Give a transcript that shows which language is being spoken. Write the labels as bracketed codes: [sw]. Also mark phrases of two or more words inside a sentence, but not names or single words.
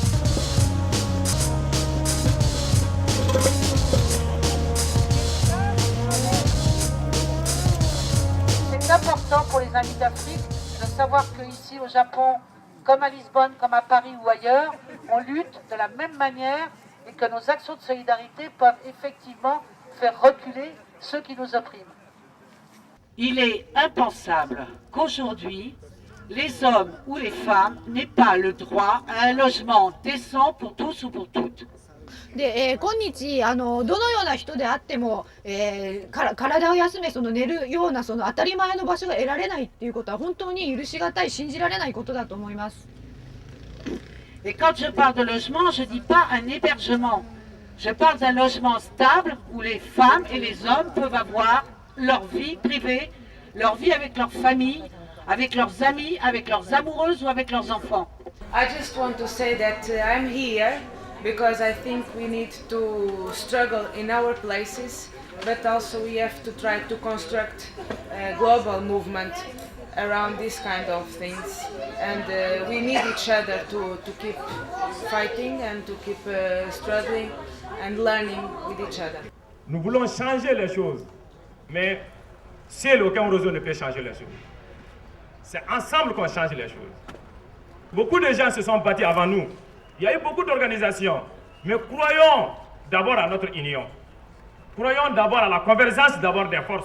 [fr] C'est important pour les amis d'Afrique de savoir qu'ici au Japon, comme à Lisbonne, comme à Paris ou ailleurs, on lutte de la même manière et que nos actions de solidarité peuvent effectivement faire reculer ceux qui nous oppriment. Il est impensable qu'aujourd'hui, les hommes ou les femmes n'aient pas le droit à un logement décent pour tous ou pour toutes. [ja] で、今日どのような人であっても、体を休め寝るような当たり前の場所が得られないっていうことは本当に許しがたい、信じられないことだと思います。 [fr] Et quand je parle de logement, je ne dis pas un hébergement. Je parle d'un logement stable où les femmes et les hommes peuvent avoir leur vie privée, leur vie avec leur famille, avec leurs amis, avec leurs amoureuses ou avec leurs enfants. [en] I just want to say that I'm here because I think we need to struggle in our places, but also we have to try to construct a global movement around this kind of things, and we need each other to keep fighting and to keep struggling and learning with each other. [fr] Nous voulons changer les choses, mais seul aucun réseau ne peut changer les choses. C'est ensemble qu'on change les choses. Beaucoup de gens se sont battus avant nous. Il y a eu beaucoup d'organisations, mais croyons d'abord à notre union. Croyons d'abord à la convergence d'abord des forces.